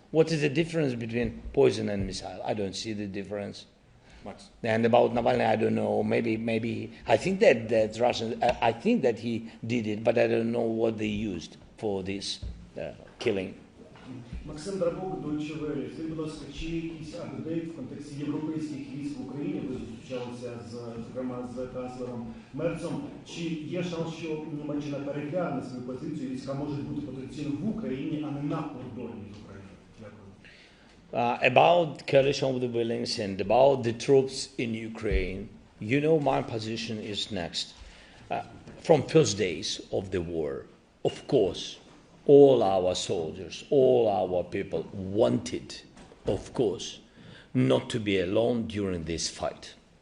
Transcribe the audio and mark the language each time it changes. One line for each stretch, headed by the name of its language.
English: What is the difference between poison and missile? I don't see the difference. Max. And about Navalny, I don't know. Maybe I think that Russians. I think that he did it, but I don't know what they used for this killing.
Ukrainian: Максим Драбок, Deutsche Welle. Скажіть, будь ласка, чи є якийсь апдейт в контексті європейських військ в Україні? Ви зустрічалися зокрема з канцлером Мерцом. Чи є шанс, що Німеччина перегляне свою позицію, війська можуть бути потенційно в Україні, а не на кордоні з Україною?
English: About coalition of the Willings and about the troops in Ukraine, you know my position is next. From first days of the war, of course, all our soldiers, all our people wanted, of course, not to be alone during this fight.